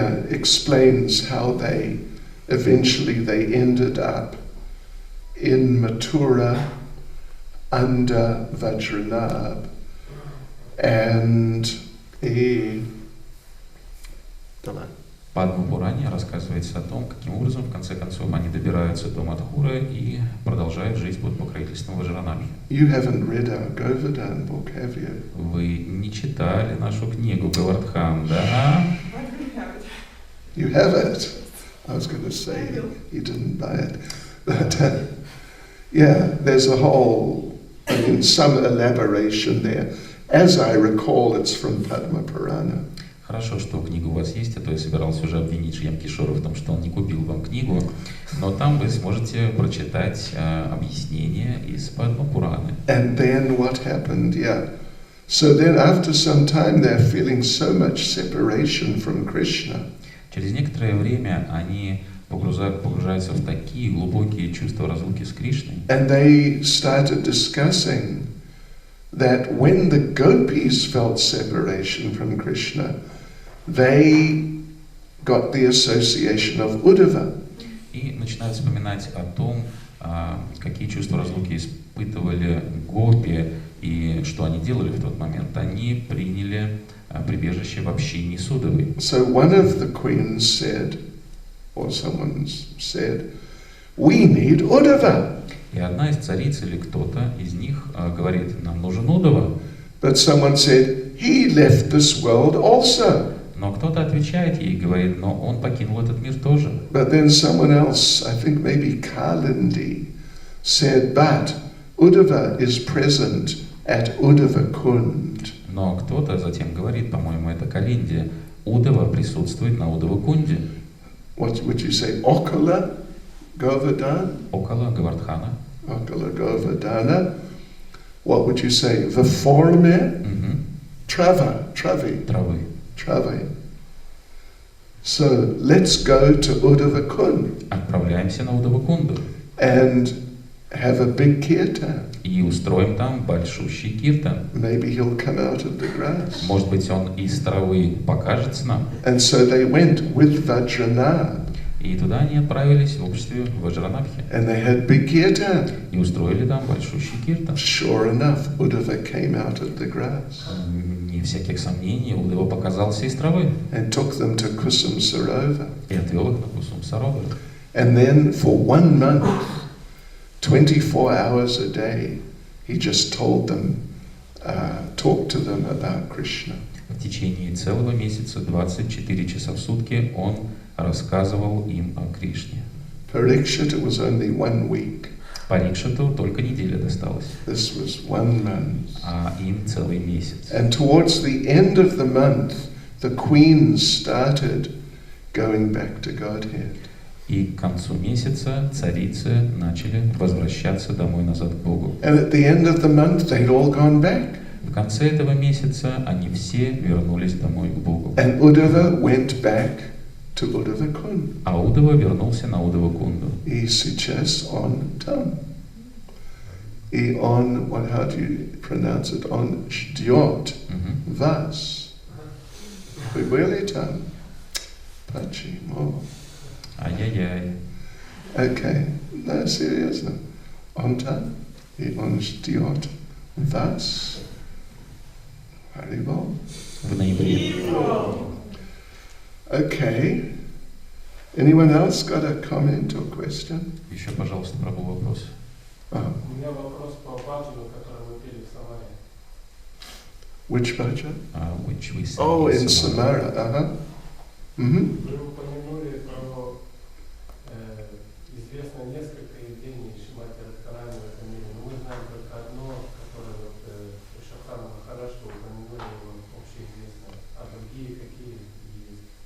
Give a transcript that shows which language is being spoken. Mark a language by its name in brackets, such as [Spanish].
[English] Explains how they eventually ended up in Mathura under Vajranabh and [Russian] Падма Пуране рассказывается о том, каким образом, в конце концов, они добираются до Мадхуры и продолжают жить под покровительством Ваджранабхи. [English] You haven't read our Govardhan book, have you? [Russian] Вы не читали нашу книгу Гавардхан, да? [English] You have it. I was going to say you didn't buy it. But there's a whole, some elaboration there. As I recall, it's from Padma Purana. [Russian] Хорошо, что книга у вас есть, а то я собирался уже обвинить Шьям Кишора в том, что он не купил вам книгу, но там вы сможете прочитать объяснение из Падма Пураны. [English] And then what happened? So then after some time they're feeling so much separation from Krishna. [Russian] Через некоторое время они погружаются в такие глубокие чувства разлуки с Кришной. [English] And they started discussing that when the gopis felt separation from Krishna, they got the association of Uddhava. [Russian] И начинают вспоминать о том, какие чувства разлуки испытывали гопи и что они делали в тот момент. Они приняли прибежище в общине с Уддавой. [English] So one of the queens said, or someone said, we need Uddhava. [Russian] И одна из цариц или кто-то из них говорит, нам нужен Уддава. [English] But someone said, he left this world also. [Russian] Но кто-то отвечает ей и говорит, но он покинул этот мир тоже. [English] But then someone else, I think maybe Kalindi, said, but Uddhava is present at Uddhava Kund. [Russian] Но кто-то затем говорит, по-моему, это Калинди, Уддава присутствует на Уддава-кунде. [English] What would you say? Okala Govardhana? [Russian] Около Гавардхана. [English] Okala Govardhana. What would you say? The forme? Travi. [Russian] Травы. Travi. [English] So let's go to Uddhava Kund [Russian] Отправляемся на Уддава-кунду [English] and have a big kirtan. [Russian] и устроим там большущий киртан. [English] Maybe he'll come out of the grass. [Russian] Может быть, он из травы покажется нам. [English] And so they went with Vajranabh. [Russian] И туда они отправились в обществе Ваджранабхи. [English] And they had big kirtan. [Russian] И устроили там большущий киртан. [English] Sure enough, Uddhava came out of the grass. [Russian] Не всяких сомнений, Уддава показался из травы. [English] And took them to Kusum Sarova. [Russian] И отвел их на Кусум Саровар. [English] And then for 1 month, 24 hours a day, he just told them, talked to them about Krishna. [Russian] В течение целого месяца, 24 часа в сутки, он рассказывал им о Кришне. [English] Parikshit, it was only 1 week. [Russian] Парикшиту только неделя досталась, [English] This was 1 month. [Russian] а им целый месяц. [English] And towards the end of the month, the queens started going back to Godhead. [Russian] И к концу месяца царицы начали возвращаться домой назад к Богу. [English] And at the end of the month, they'd all gone back. [Russian] В конце этого месяца они все вернулись домой к Богу. [English] And Uddhava went back to Uddhava Kund. [Russian] А Уддава вернулся на Уддава-кунду. И сейчас он там. И он, [English] how do you pronounce it? [Russian] Он ждет вас. Вы были там? Почему? Ай-яй-яй. [English] Okay, no, [Russian] серьезно. Он там, и он ждет вас. Харибол. В ноябре. [English] Okay. Anyone else got a comment or question? [Russian] Еще, пожалуйста, пробую вопрос. У меня вопрос по баджану, который мы пели в Самаре. [English] Which bhajan? Which we sang Oh, in Samara. [Russian] Вы упомянули про известно несколько явлений Шримати Радхарани в этом мире, но мы знаем только одно, которое вот Шахана Махарадж упомянули, его общеизвестное, а другие какие есть?